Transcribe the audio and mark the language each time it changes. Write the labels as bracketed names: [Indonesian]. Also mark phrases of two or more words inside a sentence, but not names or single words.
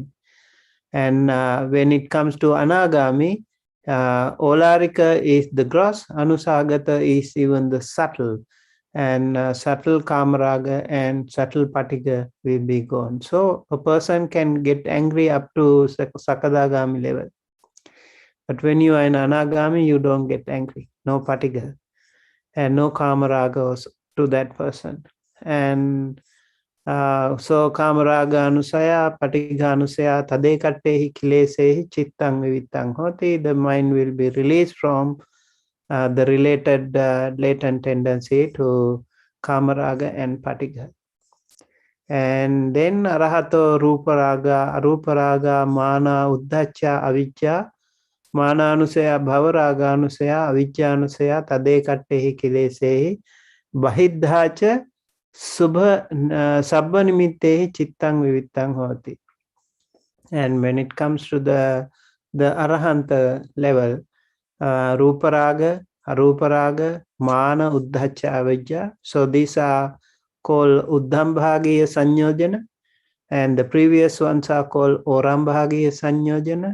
[English] And when it comes to Anagami, Olarika is the gross, Anusagata is even the subtle, and subtle Kamaraga and subtle Patiga will be gone. So a person can get angry up to Sakadagami level. But when you are in Anagami, you don't get angry, no Patiga, and no Kamaraga to that person. And so [Pali] Kamaraga Anusaya, Patiga Anusaya, Tadekattehi Kilesehi, Chittang Vivitang Hoti, [English] the mind will be released from the related latent tendency to Kamaraga and Patiga. And then [Pali] Arahato Ruparaga, Aruparaga, Mana, Uddhacha, Avijja, Mana Anusaya, Bhavaraga Anusaya, Avijja Anusaya, Tadekattehi Kilesehi, Bahidhacha, Subha Sabba Nimittehi Chittang Vivitang Hoti. [English] And when it comes to the Arahanta level, [Pali] Ruparaga, Aruparaga, Mana, Uddhacha, Avijja. [English] So these are called [Pali] Uddhambhagiya Sanyojana, [English] and the previous ones are called [Pali] Orambhagiya Sanyojana.